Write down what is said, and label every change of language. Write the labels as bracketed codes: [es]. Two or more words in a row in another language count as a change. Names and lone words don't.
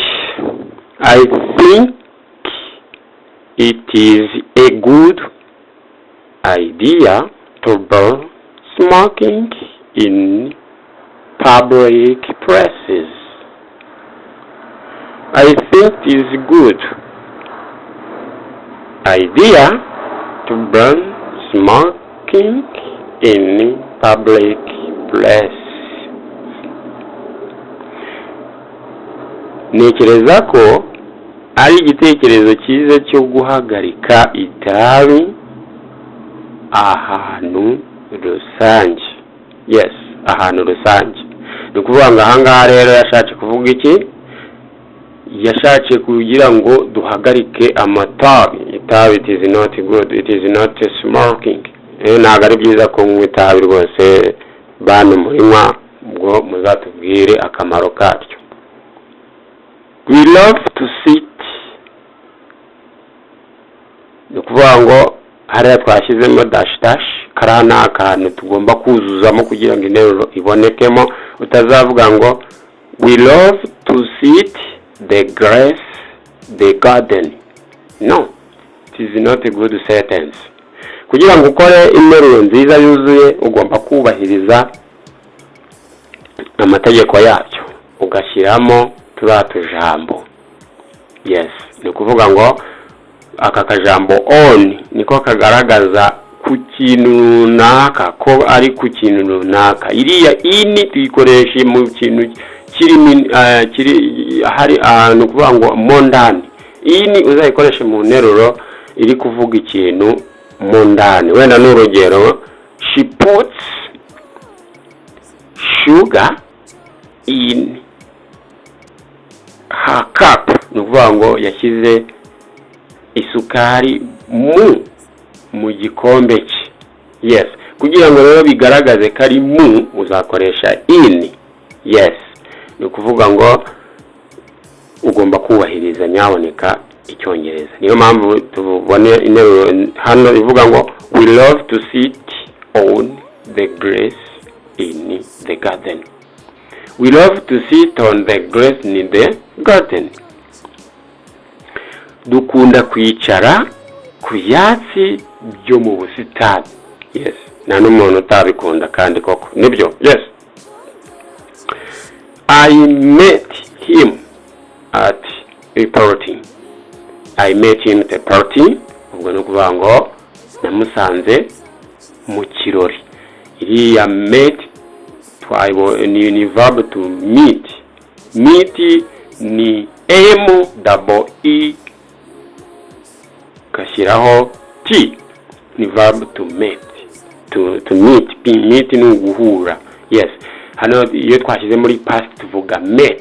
[en] I think it is a good idea to burn smoking in public places. I think it is a good idea to burn smoking in public place. [rw] Ntekereza ko ari igitekerezo cyiza cyo guhagarika itabi ahantu rusange. Yes, ahantu rusange. Ni ukuvuga ngo ahangaha rero yashatse kuvuga iki? Yashatse kugira ngo duhagarike amatabi. Itabi, [en] it is not good, it is not smoking. [rw] Ntabwo ari byiza kunywa itabi rwose, bantu murinywa ubwo muzatubwire akamaro karyo. [en] We love to sit. [rw] Ni ukuvuga ngo hariya twashyizemo [en] dash dash, [rw] kariya ni akantu tugomba kuzuzamo kugira ngo interuro ibonekemo. Utazavuga ngo [en] we love to sit the grass, the garden. No, it is not a good sentence. [rw] Kugira ngo ukore interuro nziza yuzuye, ugomba kubahiriza amategeko yacyo, ugashyiramo turiya tujambo. Yes, ni ukuvuga ngo aka kajambo on niko kagaragaza ku kintu runaka, ko ari ku kintu runaka. Iriya ini tuyikoresha mu kintu kiri hari ni ukuvuga ngo mondani. Ini uzayikoresha mu nteruro iri kuvuga ikintu mondani. Wenda n'urugero, [en] she puts sugar in her cup. [rw] Ni ukuvuga ngo yashyize isukari mu gikombe cye. Yes, kugira ngo rero bigaragaze ko ari uzakoresha in. Yes, ni ukuvuga ngo ugomba kubahiriza nyaboneka icyongereza. Niyo mpamvu tubone interuro hano ivuga ngo [en] we love to sit on the grass in the garden. We love to sit on the grass in the garden. [rw] Dukunda kwicara ku byatsi byo mu busitani. Yes, nta n'umuntu utabikunda kandi koko nibyo. [en] Yes, I met him at a party. I met him at a party. [rw] Ubwo ni ukuvuga ngo namusanze mu kirori. Iriya met ni [en] verb to meet. [rw] Meet ni M-E-E kashyiraho T. [en] Ni verb to meet. To meet. [rw] Meet ni uguhura. Yes, hano iyo twashyize muri past tuvuga met.